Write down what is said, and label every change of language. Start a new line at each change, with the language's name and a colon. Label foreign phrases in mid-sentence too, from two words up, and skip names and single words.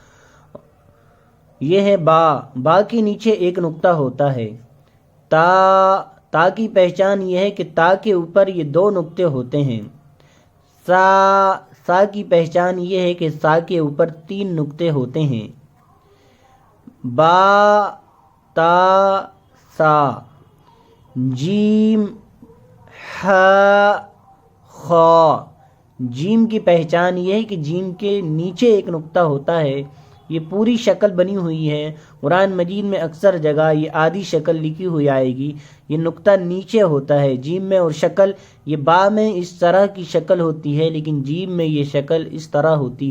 Urdu: یہ ہے با، با کے نیچے ایک نقطہ ہوتا ہے۔ تا، تا کی پہچان یہ ہے کہ تا کے اوپر یہ 2 نقطے ہوتے ہیں۔ سا، سا کی پہچان یہ ہے کہ سا کے اوپر 3 نقطے ہوتے ہیں۔ با، تا، سا۔ جیم، ح، خا۔ جیم کی پہچان یہ ہے کہ جیم کے نیچے ایک نقطہ ہوتا ہے۔ یہ پوری شکل بنی ہوئی ہے۔ قرآن مجید میں اکثر جگہ یہ آدھی شکل لکھی ہوئی آئے گی، یہ نقطہ نیچے ہوتا ہے جیم میں، اور شکل یہ با میں اس طرح کی شکل ہوتی ہے لیکن جیم میں یہ شکل اس طرح ہوتی ہے۔